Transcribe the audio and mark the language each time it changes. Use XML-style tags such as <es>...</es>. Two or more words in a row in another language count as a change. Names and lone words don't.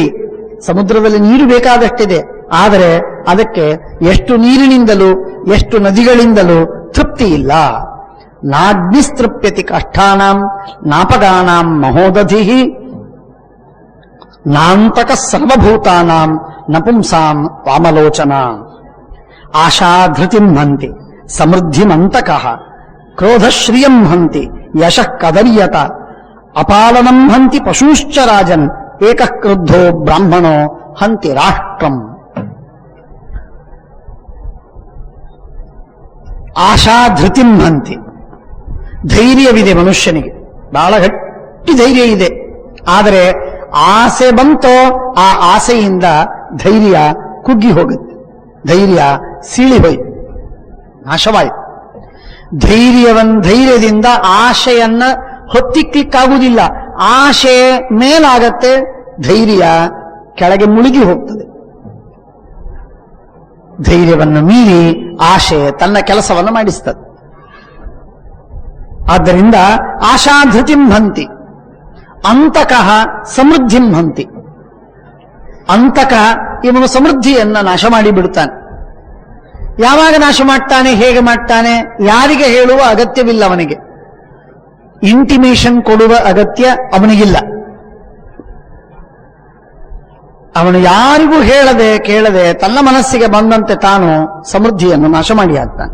<kn>ಸಮುದ್ರದಲ್ಲಿ ನೀರು ಬೇಕಾದಷ್ಟಿದೆ, ಆದರೆ ಅದಕ್ಕೆ ಎಷ್ಟು ನೀರಿನಿಂದಲೂ ಎಷ್ಟು ನದಿಗಳಿಂದಲೂ ತೃಪ್ತಿ ಇಲ್ಲ.</kn> <sa>ನಾಗ್ನಿಸ್ತೃಪ್ಯತಿ ಕಾಷ್ಠಾನಾಂ ನಾಪಗಾನಾಂ ಮಹೋದಧಿಹಿ ನಾಂತಕ ಸರ್ವಭೂತಾನಾಂ ನಪುಂಸಾಂ ವಾಮಲೋಚನ. ಆಶಾಧೃತಿಂ ಹಂತಿ ಸಮೃದ್ಧಿಮಂತಕಃ ಕ್ರೋಧಶ್ರಿಯಂ ಹಂತಿ ಯಶಃ ಕದರ್ಯತ ಅಪಾಲನಂ ಹಂತಿ ಪಶೂಶ್ಚ ರಾಜನ್ ಏಕಃ ಕ್ರುದ್ಧೋ ಬ್ರಾಹ್ಮಣೋ ಹಂತಿ ರಾಷ್ಟ್ರಂ. ಆಶಾಧೃತಿಂ ಹಂತಿ.</sa> <kn>ಧೈರ್ಯವಿದೆ ಮನುಷ್ಯನಿಗೆ, ಬಹಳ ಗಟ್ಟಿ ಧೈರ್ಯ ಇದೆ. ಆದರೆ ಆಸೆ ಬಂತೋ ಆ ಆಸೆಯಿಂದ ಧೈರ್ಯ ಕುಗ್ಗಿ ಹೋಗುತ್ತೆ, ಧೈರ್ಯ ಸೀಳಿ ಹೋಯ್ತು, ನಾಶವಾಯಿತು. ಧೈರ್ಯದಿಂದ ಆಶೆಯನ್ನ ಹೊತ್ತಿಕ್ಲಿಕ್ಕಾಗುವುದಿಲ್ಲ. ಆಶೆ ಮೇಲಾಗತ್ತೆ, ಧೈರ್ಯ ಕೆಳಗೆ ಮುಳುಗಿ ಹೋಗ್ತದೆ. ಧೈರ್ಯವನ್ನು ಮೀರಿ ಆಶೆ ತನ್ನ ಕೆಲಸವನ್ನು ಮಾಡಿಸ್ತದೆ.</kn> <sa>ಆದ್ದರಿಂದ ಆಶಾಧೃತಿಂ ಹಂತಿ ಅಂತಕಃ ಸಮೃದ್ಧಿಂ ಹಂತಿ.</sa> <kn>ಅಂತಕ ಇವನು ಸಮೃದ್ಧಿಯನ್ನ ನಾಶ ಮಾಡಿಬಿಡುತ್ತಾನೆ. ಯಾವಾಗ ನಾಶ ಮಾಡ್ತಾನೆ, ಹೇಗೆ ಮಾಡ್ತಾನೆ, ಯಾರಿಗೆ ಹೇಳುವ ಅಗತ್ಯವಿಲ್ಲ ಅವನಿಗೆ. ಇಂಟಿಮೇಷನ್ ಕೊಡುವ ಅಗತ್ಯ ಅವನಿಗಿಲ್ಲ. ಅವನು ಯಾರಿಗೂ ಹೇಳದೆ ಕೇಳದೆ ತನ್ನ ಮನಸ್ಸಿಗೆ ಬಂದಂತೆ ತಾನು ಸಮೃದ್ಧಿಯನ್ನು ನಾಶ ಮಾಡಿ ಹಾಕ್ತಾನೆ.</kn>